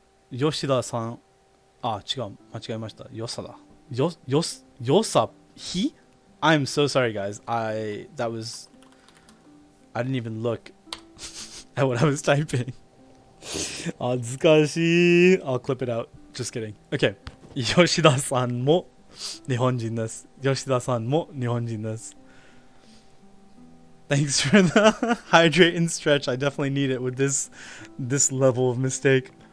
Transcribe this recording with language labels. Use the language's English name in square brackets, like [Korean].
[Japanese] Yoshida-san, あ、違う、間違えました。 [English] Yosaだ。Yosa, he? I'm so sorry, guys. I didn't even look at what I was typing. [Japanese] 恥ずかしい. [English] I'll clip it out. Just kidding. Okay. [Japanese] Yoshida-san も日本人です。Yoshida-san も日本人です。 [English] Thanks for the hydrate and stretch. I definitely need it with this level of mistake.